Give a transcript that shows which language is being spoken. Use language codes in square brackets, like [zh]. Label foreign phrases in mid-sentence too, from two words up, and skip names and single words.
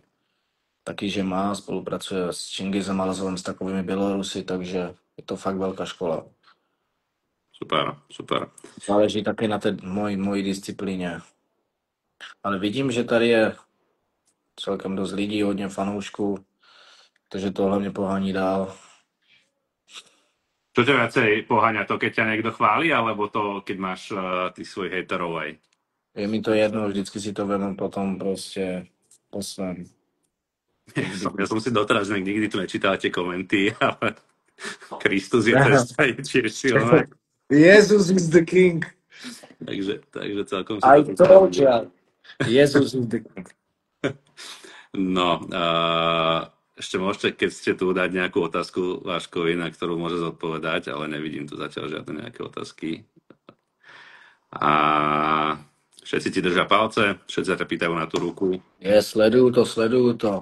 [cs] Taky, že spolupracuje s Čingizem Alazovem, s takovými Bělorusy, takže je to fakt velká škola. Super. Záleží taky na té mojí disciplíně. Ale vidím, že tady je celkem dost lidí, hodně fanoušků, takže tohle mě pohání dál. [sk] Čo ťa viacej poháňa, to keď ťa niekto chváli, alebo to, keď máš tých svojich hejterov aj? [cs] Je mi to jedno, vždycky si to vemu potom prostě poslem. [sk] Vždy. Ja som si doteraz nikdy tu nečítal tie komenty, ale Kristus je cesta, je tiež silná. [en] Jesus is the king. [sk] Takže celkom si [en] I [sk] to tu [en] told [sk] pamätám. [en] you. Jesus is the king. [sk] No, ešte môžete, keď ste tu, dať nejakú otázku Váškovi, na ktorú môže zodpovedať, ale nevidím tu zatiaľ žiadne nejaké otázky. A všetci ti držia palce, všetci sa ťa pýtajú na tú ruku. [cs] Sleduju to.